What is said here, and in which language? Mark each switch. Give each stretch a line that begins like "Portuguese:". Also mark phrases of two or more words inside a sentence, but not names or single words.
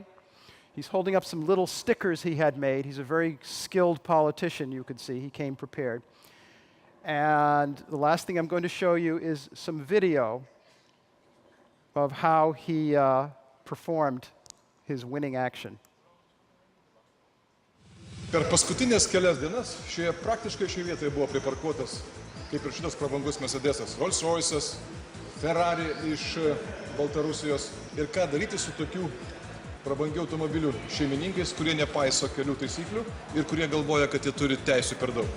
English: He's holding up some little stickers he had made. He's a very skilled politician, you could see. He came prepared. And the last thing I'm going to show you is some video of how he performed his winning action.
Lithuanian: Per paskutinės kelias dienas praktiškai šioje vietoje buvo priparkuotas, kaip ir šitas prabangus Mercedesas, Rolls-Royce'as, Ferrari iš Baltarusijos. Ir ką daryti su tokių prabangių automobilių šeimininkais, kurie nepaiso kelių taisyklių ir kurie galvoja, kad jie turi teisų per daug.